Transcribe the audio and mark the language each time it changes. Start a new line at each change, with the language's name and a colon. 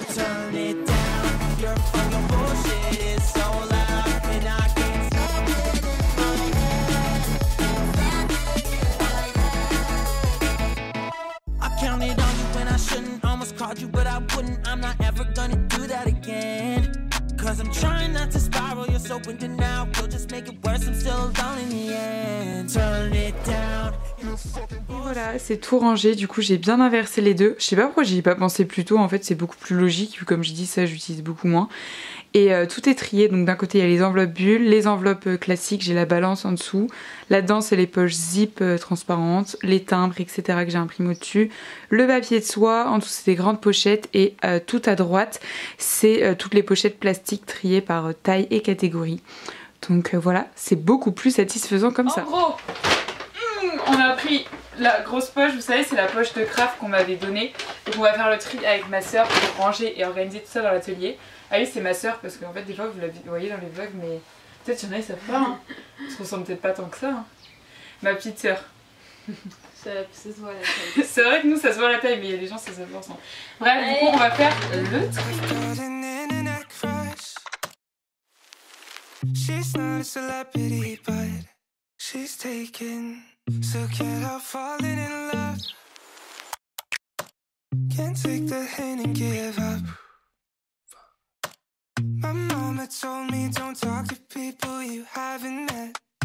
English: Turn it down, your fucking bullshit is so loud, and I can't stop it in my head. I counted on you when I shouldn't, almost called you but I wouldn't, I'm not ever gonna do that again. Cause I'm trying not to spiral, you're so into now. You'll just make it worse, I'm still alone in the end. Turn it down.
French: Et voilà, c'est tout rangé. Du coup, j'ai bien inversé les deux. Je sais pas pourquoi j'y ai pas pensé plus tôt. En fait, c'est beaucoup plus logique. Comme je dis, ça, j'utilise beaucoup moins. Et tout est trié. Donc d'un côté, il y a les enveloppes bulles, les enveloppes classiques. J'ai la balance en dessous. Là-dedans, c'est les poches zip transparentes, les timbres, etc. que j'ai imprimé au-dessus. Le papier de soie. En dessous, c'est des grandes pochettes. Et tout à droite, c'est toutes les pochettes plastiques triées par taille et catégorie. Donc voilà, c'est beaucoup plus satisfaisant comme ça. En gros, on a pris la grosse poche, vous savez, c'est la poche de craft qu'on m'avait donnée. Donc on va faire le tri avec ma soeur pour ranger et organiser tout ça dans l'atelier. Ah oui, c'est ma soeur parce qu'en fait des fois vous la voyez dans les vlogs, mais peut-être il y en a qui savent pas. Hein. On se ressemble peut-être pas tant que ça. Hein. Ma petite soeur. Ça se voit la taille. C'est vrai que nous ça se voit la taille, mais il y a des gens ça se voit ensemble. Bref, du coup on va faire le tri.
English: She's not a celebrity, but she's taken. So can't help falling in love. Can't take the hint and give up. My mama told me don't talk to people you haven't met.